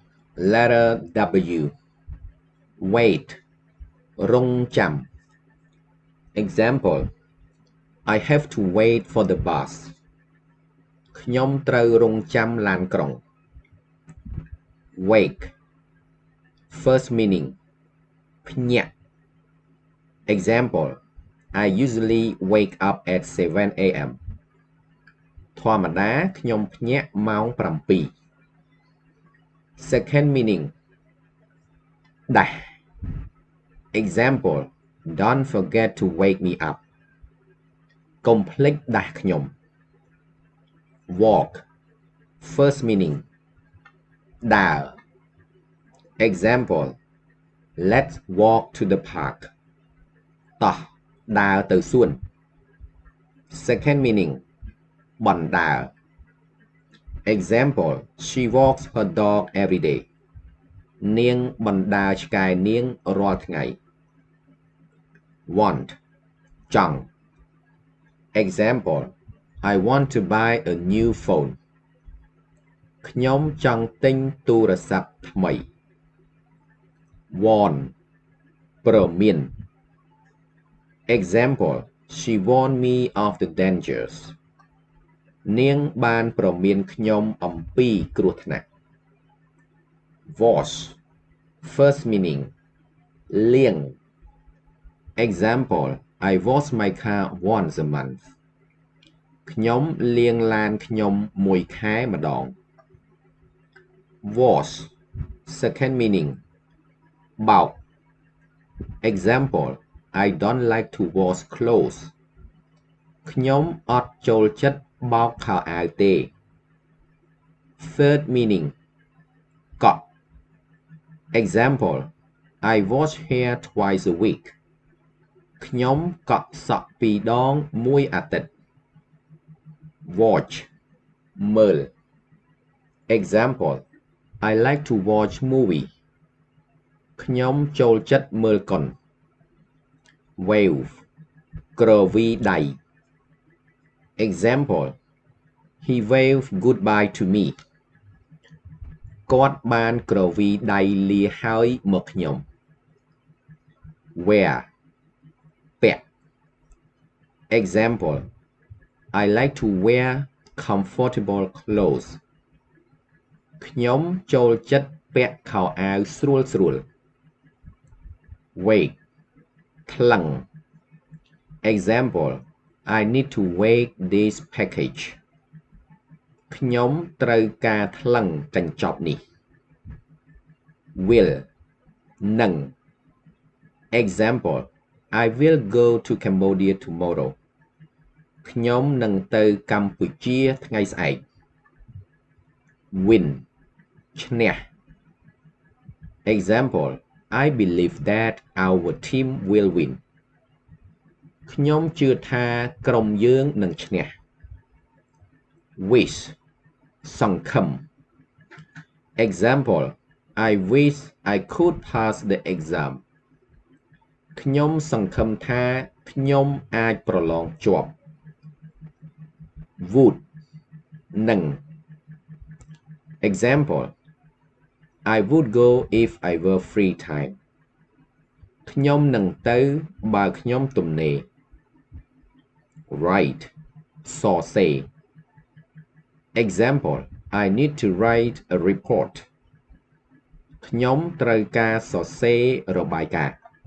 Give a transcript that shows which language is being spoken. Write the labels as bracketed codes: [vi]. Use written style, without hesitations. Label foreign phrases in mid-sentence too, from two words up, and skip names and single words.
[en] Letter W. Wait. [km] រង់ចាំ. Example. [en] I have to wait for the bus. [km] ខ្ញុំត្រូវរង់ចាំឡានក្រុង Wake. [en] First meaning. [km] ភ្ញាក់ Example. [en] I usually wake up at 7 a.m. [km] ធម្មតាខ្ញុំភ្ញាក់ម៉ោង 7. [en] Second meaning. [km] ដាស់ Example. [en] Don't forget to wake me up. [km] កុំភ្លេចដាស់ខ្ញុំ Walk. [en] First meaning. [km] ដើរ Example. [en] Let's walk to the park. [km] តោះដើរទៅសួន [en] Second meaning. [km] បណ្ដើរ Example. [en] She walks her dog every day. [km] នាងបណ្ដើរឆ្កែនាងរាល់ថ្ងៃ Want. ចង់ Example. [en] I want to buy a new phone. [km] ខ្ញុំចង់ទិញទូរស័ព្ទថ្មី Warn. ព្រមាន Example. [en] She warned me of the dangers. [km] នាងបានព្រមានខ្ញុំអំពីគ្រោះថ្នាក់ Wash. [en] First meaning. [km] លាង Example. [en] I wash my car once a month. [km] ខ្ញុំលាងឡានខ្ញុំមួយខែម្ដង Wash. [en] Second meaning. [km] បោក Example. [en] I don't like to wash clothes. [km] ខ្ញុំអត់ចូលចិត្តបោកខោអាវទេ [en] Third meaning. [km] កក់ Example. [en] I wash hair twice a week. [km] ខ្ញុំកក់សក់ពីរដងមួយអាទិត្យ Watch. មើល Example. [en] I like to watch movie. [km] ខ្ញុំចូលចិត្តមើលកុន Wave. គ្រវីដៃ Example. [en] He waved goodbye to me. [km] គាត់បានគ្រវីដៃលាហើយមកខ្ញុំ Wear. ពាក់ Example. [en] I like to wear comfortable clothes. [km] ខ្ញុំចូលចិត្តពាក់ខោអាវស្រួល Wake. ថ្លឹង Example. [en] I need to wake this package. [km] ខ្ញុំត្រូវការថ្លឹងកញ្ចប់នេះ Will. នឹង Example. [en] I will go to Cambodia tomorrow. [km] ខ្ញុំនឹងទៅកម្ពុជាថ្ងៃស្អែក Win. ឈ្នះ Example. [en] I believe that our team will win. [km] ខ្ញុំជឿថាក្រុមយើងនឹងឈ្នះ Wish. សង្ឃឹម Example. [en] I wish I could pass the exam. [km] ខ្ញុំសង្ឃឹមថាខ្ញុំអាចប្រឡងជាប់ Would. នឹង Example. [en] I would go if I were free time. [km] ខ្ញុំនឹងទៅបើខ្ញុំទំនេរ Write. សរសេរ Example. [en] I need to write a report. [km] ខ្ញុំត្រូវការសរសេររបាយការណ៍